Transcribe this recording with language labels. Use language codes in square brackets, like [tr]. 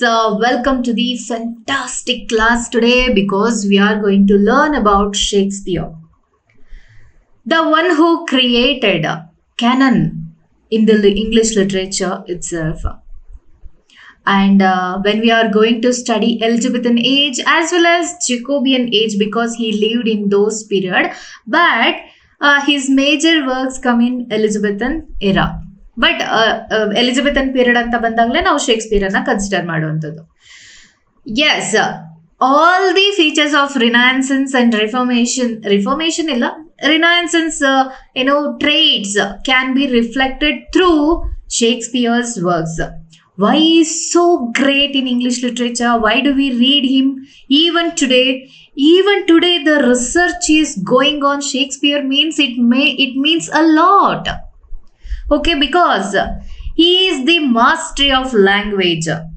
[en] Welcome to the fantastic class today because we are going to learn about Shakespeare, the one who created canon in the English literature itself. And when we are going to study Elizabethan age as well as Jacobean age because he lived in those period, but his major works come in Elizabethan era. [kn] But ಎಲಿಜಬೆಥನ್ period ಅಂತ ಬಂದಾಗಲೇ ನಾವು Shakespeare ಅನ್ನ consider ಮಾಡುವಂಥದ್ದು. [en] Yes, all the features of renaissance and reformation ಇಲ್ಲ, renaissance traits can be reflected through Shakespeare's works. Why he is so great in English literature? Why do we read him even today? Even today, the research is going on Shakespeare means it means a lot. Okay, because he is the mastery of language.